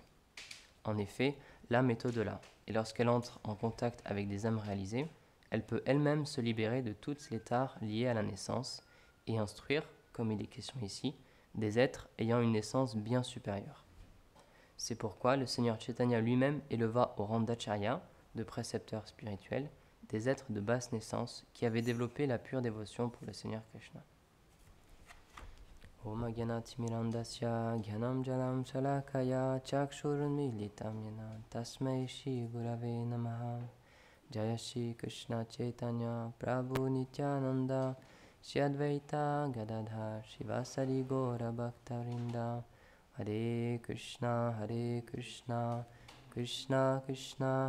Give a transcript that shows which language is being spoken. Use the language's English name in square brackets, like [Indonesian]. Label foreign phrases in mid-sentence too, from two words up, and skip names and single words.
[French] En effet, l'âme est au-delà, et lorsqu'elle entre en contact avec des âmes réalisées, elle peut elle-même se libérer de toutes les tares liées à la naissance et instruire, comme il est question ici, des êtres ayant une naissance bien supérieure. C'est pourquoi le Seigneur Chaitanya lui-même éleva au rang d'acharya, de précepteur spirituel, des êtres de basse naissance qui avaient développé la pure dévotion pour le Seigneur Krishna. [Sanskrit] Om Gyanatimirandasya Gyanam Jalam Shalakaya Chakshurunmilitam Yena Tasmai Shri Gurave Namaha Jaya Shri Krishna Chaitanya Prabhu Nityananda Shri Advaita Gadadhar Shivasari Gora Bhaktarinda Hare Krishna Krishna Krishna